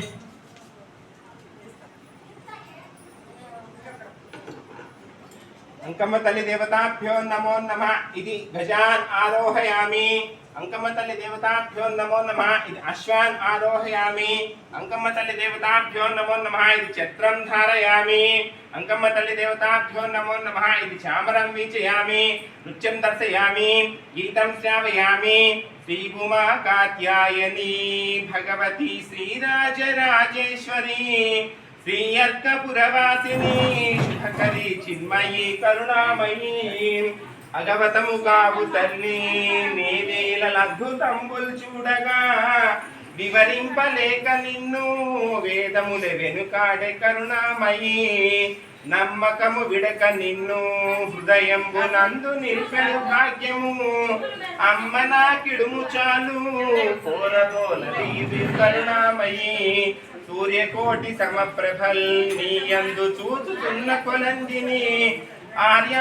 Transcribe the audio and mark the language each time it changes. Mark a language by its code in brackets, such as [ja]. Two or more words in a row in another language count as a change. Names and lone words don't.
[sa] अंकम्मतल्लि देवताभ्यो नमो नमः इति गजान् आरोहयामि अंकम्मतल्लि देवताभ्यो नमो नमः इति अश्वान् आरोहयामि अंकम्मतल्लि देवताभ्यो नमो नमः इति छत्रं धारयामि अंकम्मतल्लि देवताभ्यो नमो नमः इति चामरं वीचयामि नृत्यं दर्शयामि गीतं श्रावयामि श्रीभूमा कात्यायनी भगवती श्रीराजराजेश्वरी श्री अर्कपुरवासिनी शुभकरी चिन्मयी करुणामयी अगवतము [te] కావు తల్లి నీ లీలలద్భుతంబుల్ చూడగా వివరింపలేక నిన్ను వేదముల వెనుకాడే కరుణామయీ నమ్మకము విడక నిన్ను హృదయంబునందు నిల్పెడు భాగ్యము అమ్మ నాకిడుము చాలు కోరదోలది కరుణామయీ సూర్యకోటి సమప్రభల్ నీయందు చూచుతున్న కొలందిని ఆర్యా